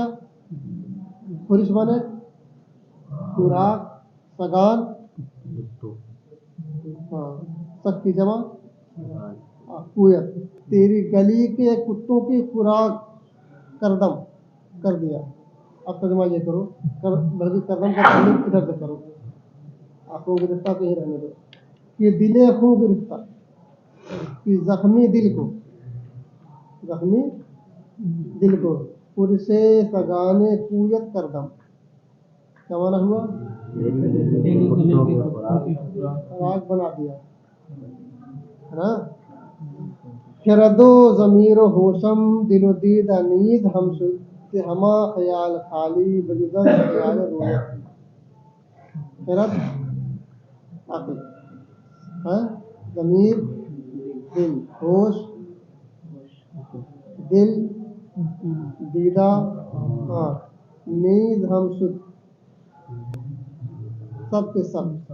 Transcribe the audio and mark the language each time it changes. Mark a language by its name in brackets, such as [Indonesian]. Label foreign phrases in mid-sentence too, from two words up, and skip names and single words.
[Urdu] خورش مانے خوراک، سگان سب کی جمع، کویت، تیری گلی کے کتوں کی خوراک کردم، کر دیا۔ اب ترجمہ یہ کرو، بلکہ کردم کا تعلق ادھر سے کرو، آنکھوں گرفتہ تو ہی رہنے دو، کہ [Persian] دل خوں گرفتہ، [Urdu] کہ زخمی دل کو، زخمی دل کو [Persian] خورش سگان کویت کردم، [Urdu] کیا معنی ہوا؟ خوراک بنا دیا، ہے نا؟ [Persian] خرد و ضمیر و ہوشم دل و دید نیز ہم شد کہ ہما خیال خالی بجز خیال رویت۔ [Urdu] خرد عقل، ضمیر دل، ہوش دل، دیدہ آنکھ، [Persian] نیز ہم شد [Urdu] سب کے سب،